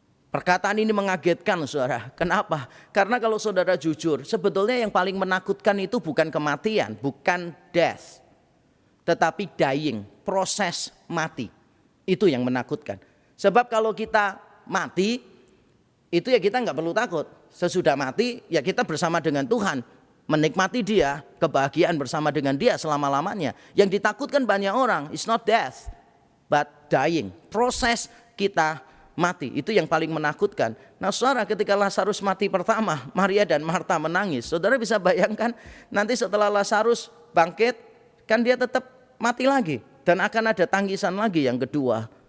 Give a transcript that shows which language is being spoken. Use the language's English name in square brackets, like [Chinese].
[Indonesian] Perkataan ini mengagetkan, saudara. Kenapa? Karena kalau saudara jujur, sebetulnya yang paling menakutkan itu bukan kematian, bukan death, tetapi dying, proses mati. Itu yang menakutkan. Sebab kalau kita mati, itu ya kita nggak perlu takut. Sesudah mati, ya kita bersama dengan Tuhan, menikmati Dia, kebahagiaan bersama dengan Dia selama-lamanya. Yang ditakutkan banyak orang, [English] it's not death, but dying. [Indonesian] Proses kita mati, itu yang paling menakutkan. Nah saudara, ketika Lazarus mati pertama, Maria dan Marta menangis. Saudara bisa bayangkan nanti setelah Lazarus bangkit, kan dia tetap mati lagi. Dan akan ada tangisan lagi yang kedua.